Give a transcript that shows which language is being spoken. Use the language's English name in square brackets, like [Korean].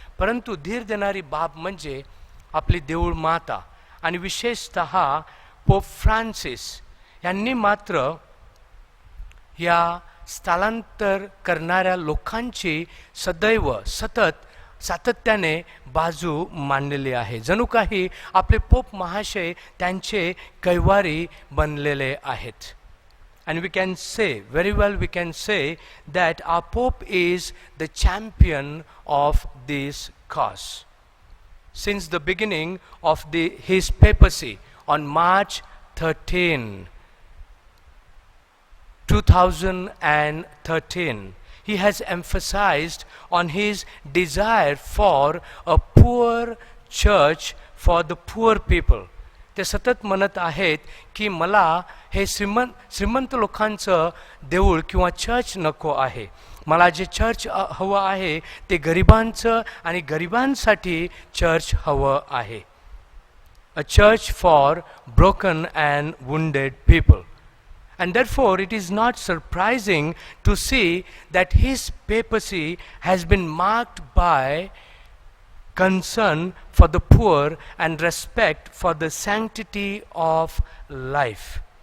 [Marathi] परंतु धीर देणारी बाब म्हणजे आपली देऊळ माता आणि विशेषतः पोप फ्रान्सिस यांनी मात्र या स्थलांतर करणाऱ्या लोकांची सदैव सातत्याने बाजू मांडलेली आहे. जणू काही आपले पोप महाशय त्यांचे कैवारी बनलेले आहेत. [English] And we can say, very well we can say that our Pope is the champion of this cause. Since the beginning of his papacy on March 13, 2013, he has emphasized on his desire for a poor church for the poor people. [Marathi] ते सतत म्हणत आहेत की मला हे श्रीमंत लोकांचं देऊळ किंवा चर्च नको आहे. मला जे चर्च हवं आहे ते गरिबांचं आणि गरिबांसाठी चर्च हवं आहे. [English] A church for broken and wounded people. And therefore it is not surprising to see that his papacy has been marked by concern for the poor and respect for the sanctity of life.